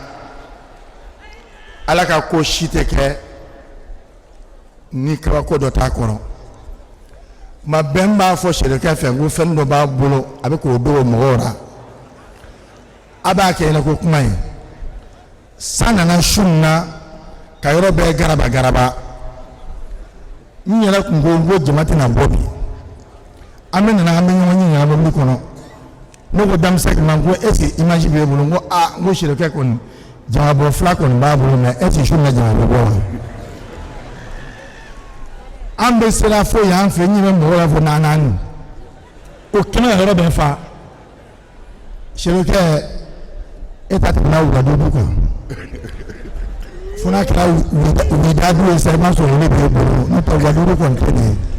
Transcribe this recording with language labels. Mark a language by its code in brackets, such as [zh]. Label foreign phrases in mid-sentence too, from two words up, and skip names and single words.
[bm] ala ka ko si tɛ kɛ ni kabako dɔ t'a kɔrɔ ma bɛn b'a fɔ serikɛ fɛ ko fɛn dɔ b'a bolo a bɛ k'o dogo mɔgɔw la a b'a kɛ ɲɛna ko kuma ye san nana su na ka yɔrɔ bɛɛ garaba garaba n yɛrɛ kun ko jama tɛna bɔ bi an bɛ nana an bɛ ɲɔgɔn ɲininka mobili kɔnɔ ne ko denmisɛnnin ma ko [fr] est ce que [bm] image b'e bolo n ko a n ko serikɛ kɔni jamabɔ fila kɔni b'a bolo mɛ [fr] est ce que [bm] su na jama bɛ bɔ wa an bɛ sera fo yan fɛ n yɛrɛ mɔgɔ la fo naani o kɛnɛ yɔrɔ bɛ fa serikɛ e ta tɛmɛna wuladugu kan fo n'a kɛra wulidadu ye sa i b'a sɔrɔ olu b'e bolo n'o tɛ wuladugu kɔni tɛ nin